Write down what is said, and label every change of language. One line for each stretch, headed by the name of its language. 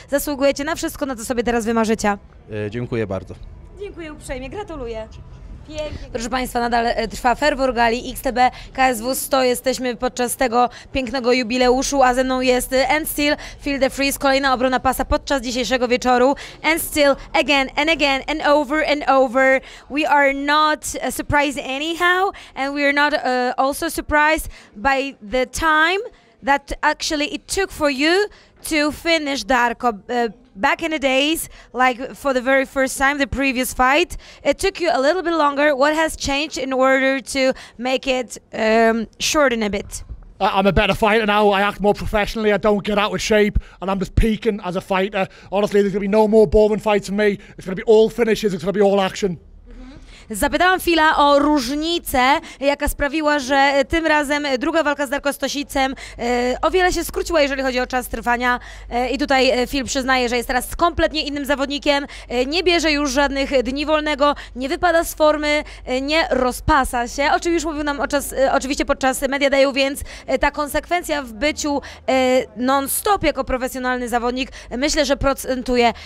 Polish: Zasługujecie na wszystko, na co sobie teraz wymarzycie. Dziękuję bardzo. Dziękuję uprzejmie, gratuluję. Pięknie. Proszę Państwa, nadal trwa ferwor gali XTB KSW 100. Jesteśmy podczas tego pięknego jubileuszu, a ze mną jest And Still Feel the Freeze, kolejna obrona pasa podczas dzisiejszego wieczoru.
English: And still, again and over. We are not surprised anyhow, and we are not also surprised by the time that actually it took for you to finish Darko. Back in the days, like for the very first time, the previous fight, it took you a little bit longer. What has changed in order to make it shorten a bit? I'm a better fighter now. I act more professionally. I don't get out of shape, and I'm just peaking as a fighter. Honestly, there's going to be no more boring fights for me. It's going to be all finishes. It's going to be all action.
Polish: Zapytałam Phila o różnicę, jaka sprawiła, że tym razem druga walka z Darko Stosicem o wiele się skróciła, jeżeli chodzi o czas trwania. I tutaj Phil przyznaje, że jest teraz kompletnie innym zawodnikiem, nie bierze już żadnych dni wolnego, nie wypada z formy, nie rozpasa się, o czym już mówił nam oczywiście podczas Media Dayu, więc ta konsekwencja w byciu non-stop jako profesjonalny zawodnik, myślę, że procentuje.